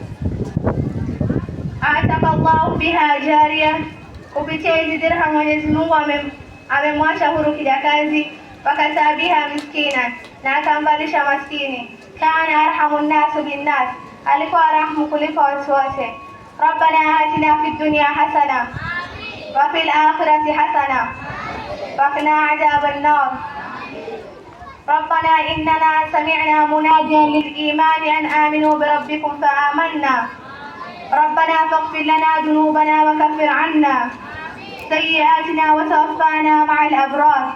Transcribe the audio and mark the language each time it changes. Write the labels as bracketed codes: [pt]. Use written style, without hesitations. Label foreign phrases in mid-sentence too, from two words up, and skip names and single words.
[ar] أعتق الله بها جارية, [sw] kupitia hizi dirham Mwenyezi Mungu amemwacha huru kijakazi, [ar] وكسا بها مسكينا, [sw] na akambalisha maskini. [ar] كان أرحم الناس بالناس, [sw] alikuwa rahmu kuliko watu wote. [ar] ربنا آتنا في الدنيا حسنة وفي الآخرة حسنة وقنا عذاب النار. ربنا إننا سمعنا مناديا للإيمان أن آمنوا بربكم فآمنا. ربنا فاغفر لنا ذنوبنا وكفر عنا سيئاتنا وتوفانا مع الأبرار.